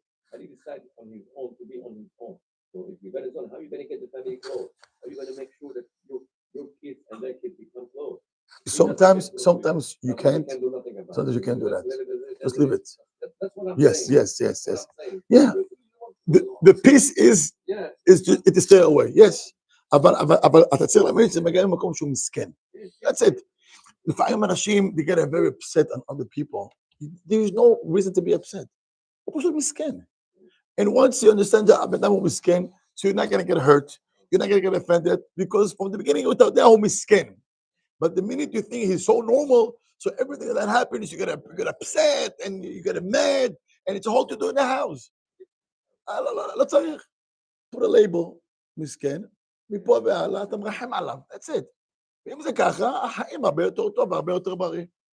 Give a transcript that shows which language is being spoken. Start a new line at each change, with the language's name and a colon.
English: How do you decide on his own to be on his own? So if you got his own, how are you going to get the family close? How are you going to make sure that your kids and their kids become close? Sometimes you can't. Sometimes you can't do that. Just leave it. That's what I'm saying. Yes. Yeah. The peace is it is stay away. Yes.
Hebrew: אבל אתה צריך להבין שזה מגיע למקום שהוא מסכן.
English: That's it.
Hebrew: לפעמים אנשים,
English: they get very upset on other people. There is no reason to be upset.
Hebrew: הוא פשוט מסכן.
English: And once you understand that
Hebrew: הבן אדם הוא מסכן,
English: so you're not going to get hurt, you're not going to get offended, because from the beginning
Hebrew: אתה יודע הוא מסכן.
English: But the minute you think he's so normal, so everything that happens, you get upset, and you get mad, and it's all to do in the house.
Hebrew: לא צריך.
English: Put a label,
Hebrew: מסכן, מפה והלאה, אתה מרחם עליו,
English: that's it.
Hebrew: ואם זה ככה, החיים הרבה יותר טוב, הרבה יותר בריא.